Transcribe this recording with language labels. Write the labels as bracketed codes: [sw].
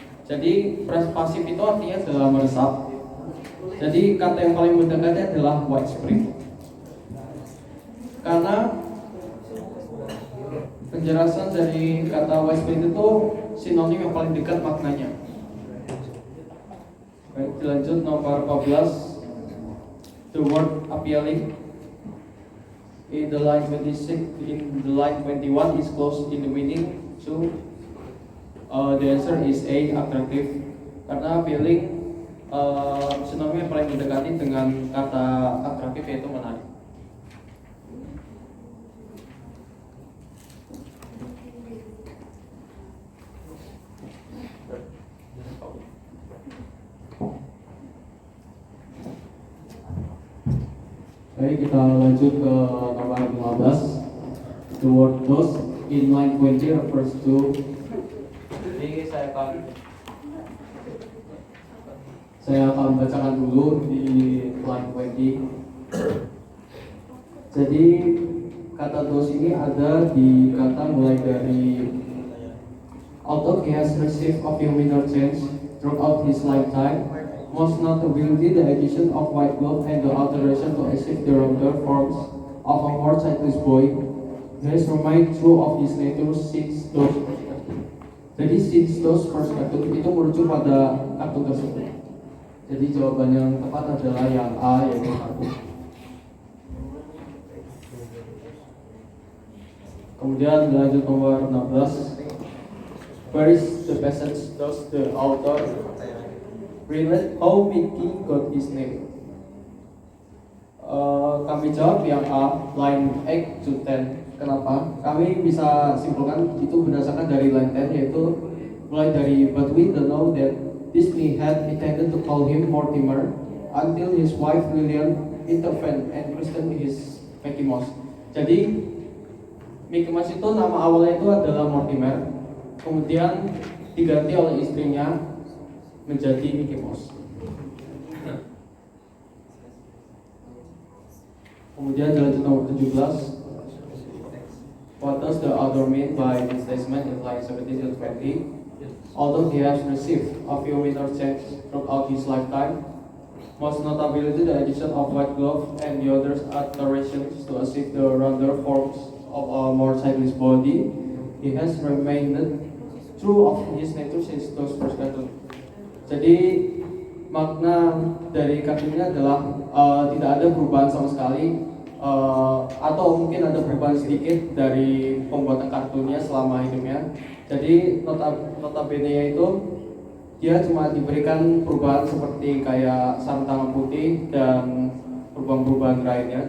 [id] Jadi pervasive itu artinya adalah meresap. Jadi kata yang paling mendekatnya adalah widespread. Karena penjelasan dari kata widespread itu sinonim yang paling dekat maknanya. Baik, dilanjut nomor 14, [en] the word appealing in the line 21 is close in the meaning, so the answer is A, attractive. [id] Karena appealing sinonim yang paling mendekati dengan kata atraktif yaitu menarik. Baik, kita lanjut ke nomor 15. [en] The word those in line 20 refers to. [id] Jadi saya akan bacakan dulu di line 20. Jadi kata those ini ada di kata mulai dari [en] although he has received a few minor change throughout his lifetime, most notably the addition of white glove and the alteration to achieve the rounder forms of a more childish boy. He has remained true of his nature since those. [id] Jadi [en] since those first [id] kartun itu merujuk pada kartun tersebut. Jadi jawaban yang tepat adalah yang A, yaitu kartun. Kemudian lanjut nomor 16. [en] Where is the passage does the author relate how Mickey got his name? [id] Kami jawab yang A, line 8 to 10. Kenapa? Kami bisa simpulkan itu berdasarkan dari line 10, yaitu mulai dari [en] but we don't know that Disney had intended to call him Mortimer until his wife Lillian intervened and christened his Mickey Mouse. [id] Jadi Mickey Mouse itu nama awalnya itu adalah Mortimer, kemudian diganti oleh istrinya menjadi Mickey Mouse. Kemudian dilanjut nomor 17. [en] What does the author mean by this statement in line 17 to 20? Although he has received a few minor changes throughout his lifetime, most notably the addition of white glove and the other alterations to achieve the rounder forms of a more stylish body, he has remained true of his nature since those first cartoon. [id] Jadi makna dari kartun ini adalah tidak ada perubahan sama sekali, atau mungkin ada perubahan sedikit dari pembuatan kartunnya selama hidupnya. Jadi notabene itu dia cuma diberikan perubahan seperti kayak sarung tangan putih dan perubahan-perubahan lainnya.